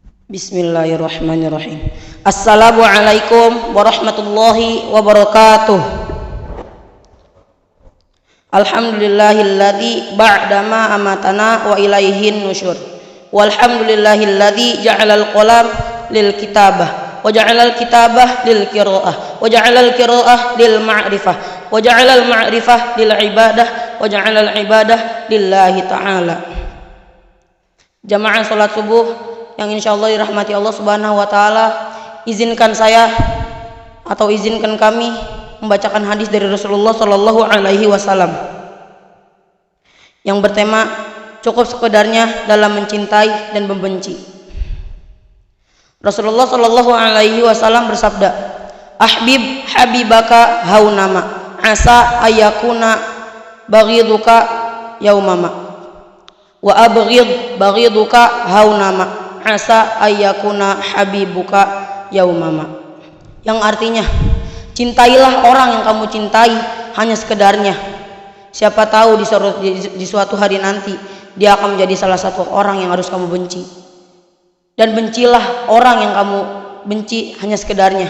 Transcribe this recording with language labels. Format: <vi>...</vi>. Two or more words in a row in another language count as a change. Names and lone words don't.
<ar>بسم الله الرحمن الرحيم. السلام عليكم ورحمة الله وبركاته. الحمد لله الذي بعد ما أماتنا وإليه النشور. والحمد لله الذي جعل القلم للكتابة وجعل الكتابة للقراءة وجعل القراءة للمعرفة وجعل المعرفة للعبادة وجعل العبادة لله تعالى.</ar> <id>Jamaah salat subuh yang insyaallah dirahmati Allah</id> <ar>سبحانه وتعالى,</ar> <id>izinkan saya atau izinkan kami membacakan hadis dari Rasulullah</id> <ar>صلى الله عليه وسلم</ar> <id>yang bertema cukup sekedarnya dalam mencintai dan membenci. Rasulullah</id> <ar>صلى الله عليه وسلم</ar> <id>bersabda,</id> <ar>"أحبب حبيبك هونا ما، عسى أن يكون بغيضك يوما ما، وأبغض بغيضك هونا ما، عسى أن يكون حبيبك يوما ما."</ar> <id>Yang artinya, cintailah orang yang kamu cintai hanya sekedarnya. Siapa tahu di suatu hari nanti dia akan menjadi salah satu orang yang harus kamu benci. Dan bencilah orang yang kamu benci hanya sekedarnya.</id>